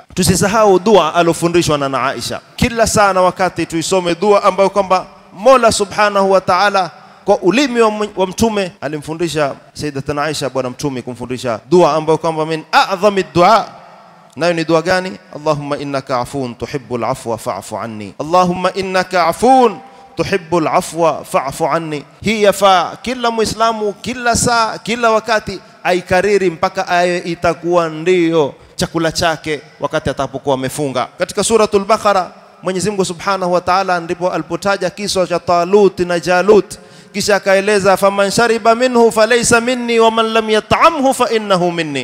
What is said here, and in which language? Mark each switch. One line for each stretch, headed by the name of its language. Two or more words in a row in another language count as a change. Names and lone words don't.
Swahili: Tusisahau dua alofundishwa na Aisha, kila saa na wakati tuisome dua ambayo kwamba Mola
Arabic: سبحانه وتعالى
Swahili: kwa ulimi wa mtume alimfundisha Sayyidatuna Aisha bwana mtume kumfundisha dua ambayo kwamba
Arabic: من أعظم الدعاء.
Swahili: Nayo ni dua gani?
Arabic: اللهم إنك عفو تحب العفو فاعف عني، اللهم إنك عفو تحب العفو فاعف عني.
Swahili: Hii yafaa kila muislamu kila saa kila wakati aikariri mpaka aye itakuwa ndio chakula chake wakati atapokuwa amefunga. Katika suratul Baqara Mwenyezi Mungu
Arabic: سبحانه وتعالى
Swahili: ndipo alipotaja kisa cha Talut na Jalut, kisha akaeleza
Arabic: فمن شرب منه فليس مني ومن لم يطعمه فإنه مني.